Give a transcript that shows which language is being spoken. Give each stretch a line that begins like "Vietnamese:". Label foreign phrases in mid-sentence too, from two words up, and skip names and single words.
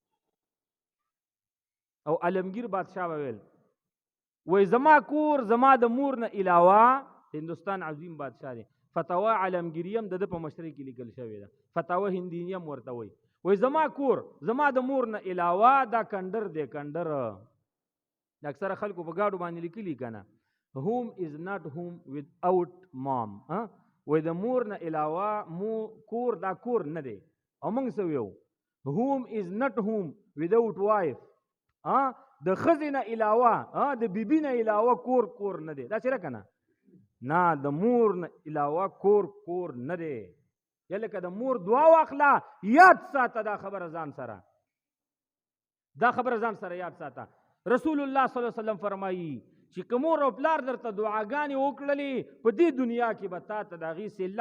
Pashto: او علمگیر بادشاہ ویل وای زما کور زما د مور نه علاوه هندوستان عظیم بادشاہ دی فتاوا علمگیریم د په مشرق کې لیکل شوی ده فتاوا هندیم ورته وای زما کور زما د مور نه علاوه دا کندر دی کندر د اکثره خلکو په گاډو باندې لیکلي کنه
English: home is not home without mom
Pashto: وای د مور نه علاوه کور دا کور نه دی او موږ څه ویو
English: home is not home without wife
Pashto: د ښځې نه علاوه د بیبي نه علاوه کور نه دی دا چېرې که نه د مور نه علاوه کور نه دی یا لکه د مور دعا واخله یاد ساته دا خبره ځان سره یاد ساته رسول الله صلی الله علیه وسلم فرمایي چې که مور او پلار درته دعاګانې وکړلې په دې دنیا کې به تا ته د هغې صله